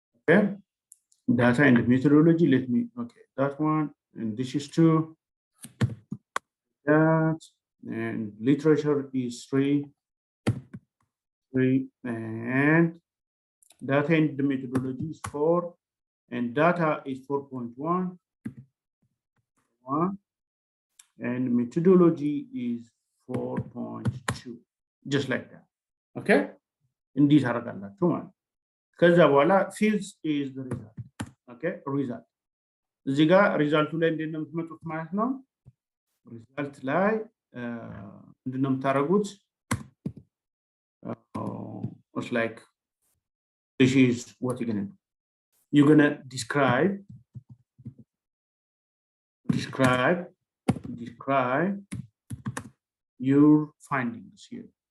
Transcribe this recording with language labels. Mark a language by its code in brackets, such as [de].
[en] Okay, data and methodology, let me okay that one, and this is 2, that, and literature is 3, and data and the methodology is 4, and data is 4.1, and methodology is 4.2, just like that. Okay, indeed [am] ታደርጋላችሁ ማለት ነው። ከዛ በኋላ [en] fields is the result. [am] Okay, result እዚህ ጋር ሪዛልቱ ላይ እንዴት ነው የምትመጡት ማለት ነው። ሪዛልት ላይ ምንድን ነው የምታደርጉት? [en] It's like this is what you're gonna do. You're gonna describe your findings here.